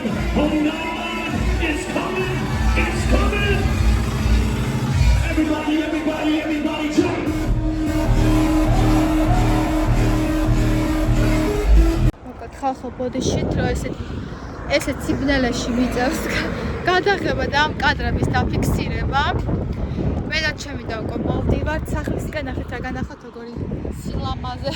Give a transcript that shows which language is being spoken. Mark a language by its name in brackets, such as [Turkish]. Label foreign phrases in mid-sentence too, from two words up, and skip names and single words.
[English] Oh no, it's coming, it's coming. Everybody jump. [Georgian] ხალხო ბოდიშით რომ ესეთ სიგნალებში მიწევს გადაღება და ამ კადრების დაფიქსირება. მე და ჩემი და უკვე მოვდივართ სახლისკენ, ნახეთ რა განახოთ როგორი სილამაზე.